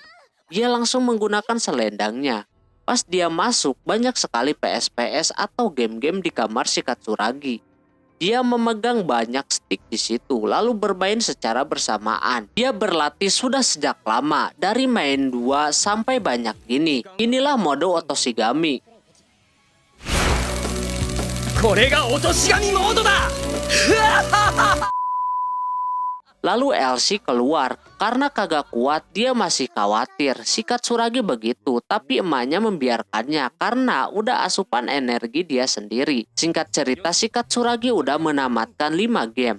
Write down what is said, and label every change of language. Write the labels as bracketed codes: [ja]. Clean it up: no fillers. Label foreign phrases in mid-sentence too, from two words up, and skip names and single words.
[id] Dia langsung menggunakan selendangnya. Pas dia masuk, banyak sekali PS-PS atau game-game di kamar si Katsuragi. Dia memegang banyak stick di situ, lalu bermain secara bersamaan. Dia berlatih sudah sejak lama, dari main 2 sampai banyak gini. Inilah mode otoshigami. [ja] これが落とし紙モードだ [id] Lalu Elsie keluar, karena kagak kuat dia masih khawatir. Si Katsuragi begitu, tapi emaknya membiarkannya karena udah asupan energi dia sendiri. Singkat cerita, si Katsuragi udah menamatkan 5 game.